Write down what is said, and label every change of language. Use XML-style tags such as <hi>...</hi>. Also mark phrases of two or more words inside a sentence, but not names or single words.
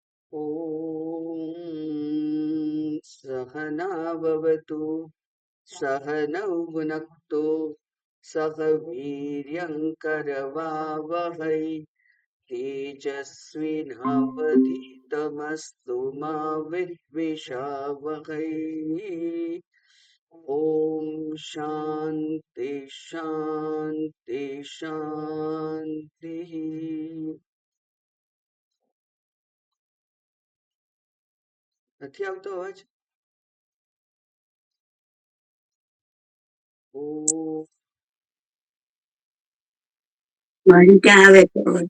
<sa>ॐ सहना भवतु सहनौ भुनक्तु सह वीर्यङ्करवावहै तेजस्विनावधीतमस्तु मा विद्विषावहै। ॐ शान्ति शान्ति शान्तिः।</sa> <gu>નથી આવતો અવાજ? ઓ મારી ત્યાં આવે છે અવાજ.</gu>